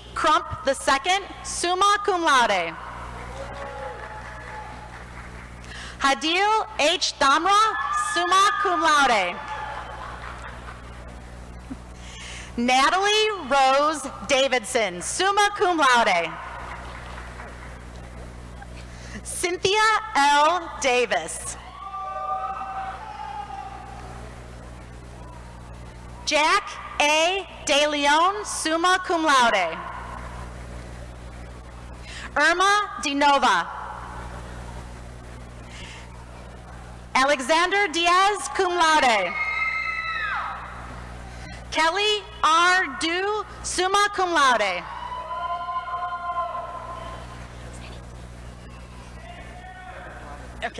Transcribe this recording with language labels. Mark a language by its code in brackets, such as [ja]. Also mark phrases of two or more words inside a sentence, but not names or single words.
[en] Crump II, [la] summa cum laude. [en] Hadil H. Damra, [la] summa cum laude. [en] Natalie Rose Davidson, [la] summa cum laude. [en] Cynthia L. Davis. Jack A. De Leon, [la] summa cum laude. [en] Irma De Nova. Alexander Diaz, [la] cum laude. [en] Kelly R. Du, [la] summa cum laude. [en] Okay.